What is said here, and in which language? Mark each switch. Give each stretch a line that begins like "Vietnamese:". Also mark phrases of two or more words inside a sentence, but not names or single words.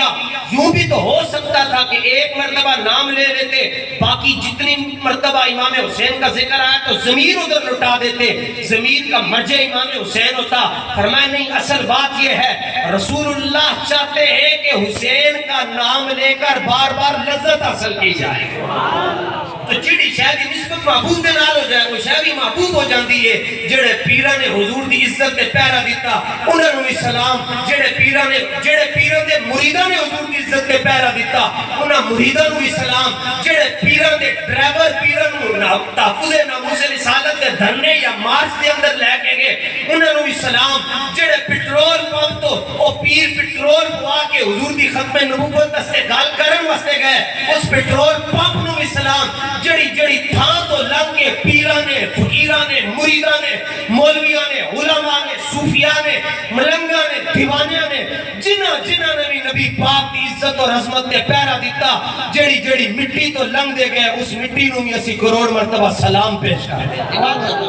Urdu: یوں بھی تو ہو سکتا تھا کہ 1 مرتبہ نام لے لیتے، باقی جتنی مرتبہ امام حسین کا ذکر آیا تو ضمیر ادھر لٹا دیتے، ضمیر کا مرجع امام حسین ہوتا۔ فرمایا نہیں، اصل بات یہ ہے رسول اللہ چاہتے ہیں کہ حسین کا نام لے کر بار بار لذت حاصل کی جائے۔
Punjabi: تو جڑی شاید نسبت محبوب دے نال ہو جائے وہ شاید بھی محبوب ہو جاندی ہے۔ جڑے پیران نے حضور دی عزت تے پیرا دیتا انہاں نوں بھی سلام، جڑے پیران دے مریداں نے حضور دی عزت تے پیرا دیتا انہاں مریداں نوں بھی سلام، جڑے پیران دے ڈرائیور پیران نوں تحفظ ناموس رسالت دے دھرنے یا مارچ دے اندر لے کے گئے انہاں نوں بھی سلام، جڑے پیٹرول پمپ تو او پیر پیٹرول پوا کے حضور دی ختم نبوت استقبال کرن واسطے گئے اس پیٹرول پمپ نوں بھی سلام، جڑی تھان تو لنگ کے پیران نے، فقیران نے، مریدان نے، مولویان نے، علماء نے، صوفیاء نے، ملنگاں نے، دیوانیاں نے، جنہاں نے بھی نبی پاک کی عزت اور عظمت کے پیرا دیتا، جڑی مٹی تو لنگ دے گئے اس مٹی نوں بھی اسی کروڑ مرتبہ سلام پیش کر دیں۔